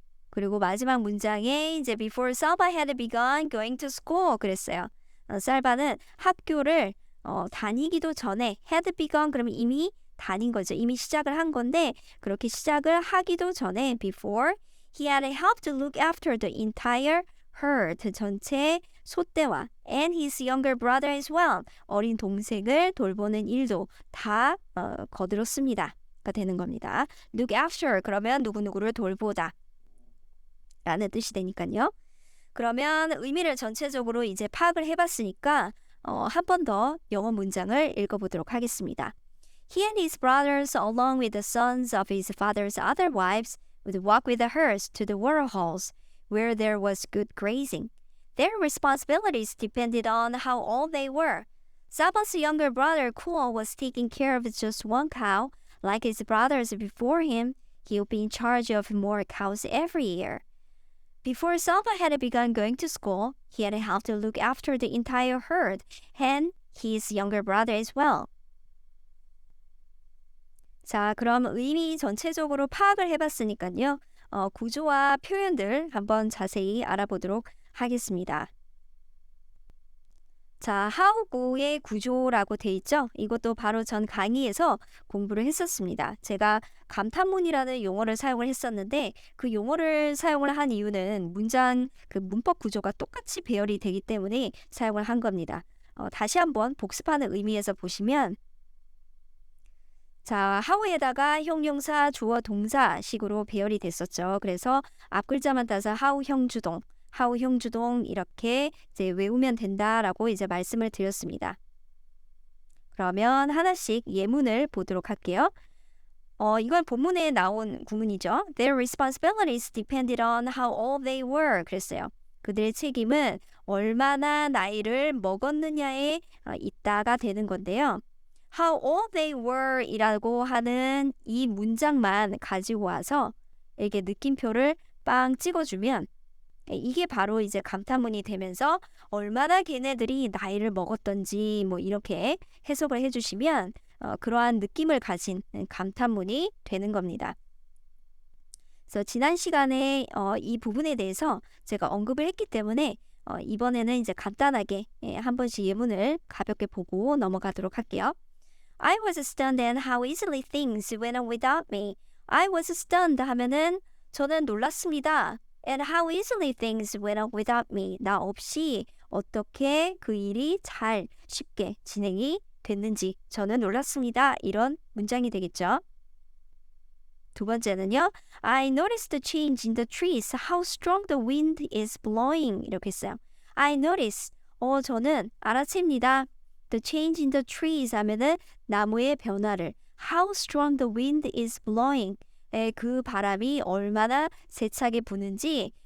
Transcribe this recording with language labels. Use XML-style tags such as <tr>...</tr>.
<ko>그리고 마지막 문장에 이제</ko> <en>before Salva had begun going to school</en> <ko>그랬어요. 살바는 학교를 다니기도 전에 had begun 그러면 이미 다닌 거죠. 이미 시작을 한 건데 그렇게 시작을 하기도 전에</ko> <en>before he had helped to look after the entire herd</en> <ko>전체 소떼와</ko> <en>and his younger brother as well</en> <ko>어린 동생을 돌보는 일도 다 거들었습니다. 가 되는 겁니다. look after 그러면 누구누구를 돌보다 라는 뜻이 되니까요. 그러면 의미를 전체적으로 이제 파악을 해봤으니까 한 번 더 영어 문장을 읽어보도록 하겠습니다.</ko> <en>He and his brothers along with the sons of his father's other wives would walk with the herds to the water holes where there was good grazing. Their responsibilities depended on how old they were. Saba's younger brother Kuo was taking care of just one cow. Like his brothers before him, he would be in charge of more cows every year. Before Salva had begun going to school, he had helped to look after the entire herd and his younger brother as well.</en> <ko>자, 그럼 의미 전체적으로 파악을 해봤으니까요. 구조와 표현들 한번 자세히 알아보도록 하겠습니다. 자, 하우고의 구조라고 돼 있죠? 이것도 바로 전 강의에서 공부를 했었습니다. 제가 감탄문이라는 용어를 사용을 했었는데 그 용어를 사용을 한 이유는 문장 그 문법 구조가 똑같이 배열이 되기 때문에 사용을 한 겁니다. 다시 한번 복습하는 의미에서 보시면 자, 하우에다가 형용사, 주어, 동사 식으로 배열이 됐었죠. 그래서 앞글자만 따서 하우 형주동, 하우 형주동 이렇게 이제 외우면 된다라고 이제 말씀을 드렸습니다. 그러면 하나씩 예문을 보도록 할게요. 이건 본문에 나온 구문이죠.</ko> <en>Their responsibilities depended on how old they were.</en> <ko>그랬어요. 그들의 책임은 얼마나 나이를 먹었느냐에 있다가 되는 건데요.</ko> <en>How old they were</en> <ko>이라고 하는 이 문장만 가지고 와서 이렇게 느낌표를 빵 찍어주면 이게 바로 이제 감탄문이 되면서 얼마나 걔네들이 나이를 먹었던지 뭐 이렇게 해석을 해주시면 그러한 느낌을 가진 감탄문이 되는 겁니다. 그래서 지난 시간에 이 부분에 대해서 제가 언급을 했기 때문에 이번에는 이제 간단하게 한 번씩 예문을 가볍게 보고 넘어가도록 할게요.</ko> <en>I was stunned at how easily things went on without me. I was stunned</en> <ko>하면은 저는 놀랐습니다.</ko> <en>And how easily things went on without me.</en> <ko>나 없이 어떻게 그 일이 잘 쉽게 진행이 됐는지 저는 놀랐습니다. 이런 문장이 되겠죠. 두 번째는요.</ko> <en>I noticed the change in the trees. How strong the wind is blowing.</en> <ko>이렇게 했어요.</ko> <en>I noticed.</en> <ko>저는 알아챕니다.</ko> <en>The change in the trees</en> <ko>하면은 나무의 변화를</ko> <en>How strong the wind is blowing</en> <ko>그 바람이 얼마나 세차게 부는지</ko>